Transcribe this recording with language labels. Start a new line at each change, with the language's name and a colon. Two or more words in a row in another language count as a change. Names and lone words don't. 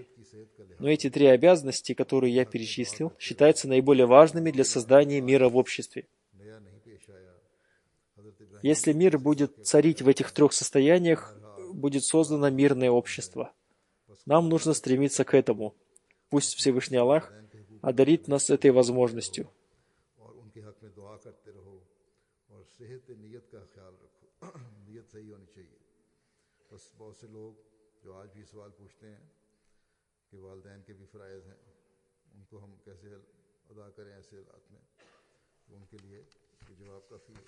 Russian: Но эти три обязанности, которые я перечислил, считаются наиболее важными для создания мира в обществе. Если мир будет царить в этих трех состояниях, будет создано мирное общество. Нам нужно стремиться к этому. Пусть Всевышний Аллах одарит нас этой возможностью.
Urdu: کہ والدین کے بھی فرائض ہیں، ان کو ہم کیسے ادا کریں ایسے حالات میں، تو ان کے لیے یہ جواب کافی ہے.